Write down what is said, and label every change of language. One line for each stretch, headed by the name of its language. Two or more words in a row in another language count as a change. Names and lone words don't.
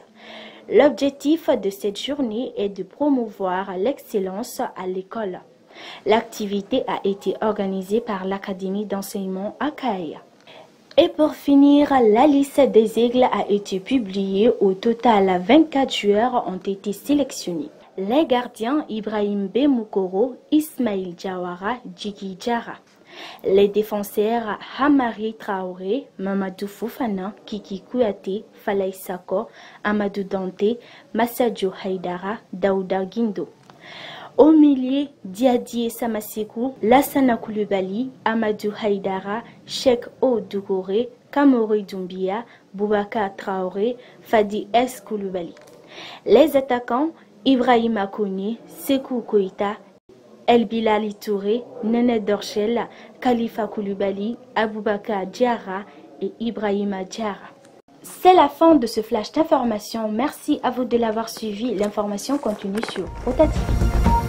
French: L'objectif de cette journée est de promouvoir l'excellence à l'école. L'activité a été organisée par l'Académie d'enseignement à CAI. Et pour finir, la liste des aigles a été publiée. Au total, 24 joueurs ont été sélectionnés. Les gardiens Ibrahim Bemukoro, Ismail Jawara, Djigui Jara. Les défenseurs Hamari Traoré, Mamadou Fofana, Kiki Kouyaté, Falaï Sako, Amadou Dante, Massadio Haidara, Daouda Guindo. Au milieu, Diadier Samasekou, Lassana Koulibaly, Amadou Haidara, Cheikh O Dougouré, Kamori Doumbia, Boubacar Traoré, Fadi S. Koulibaly. Les attaquants, Ibrahim Akoni, Sekou Koïta, El Bilali Touré, Nene Dorchel, Khalifa Koulibaly, Aboubakar Diarra et Ibrahima Diarra. C'est la fin de ce flash d'information. Merci à vous de l'avoir suivi. L'information continue sur Rota TV.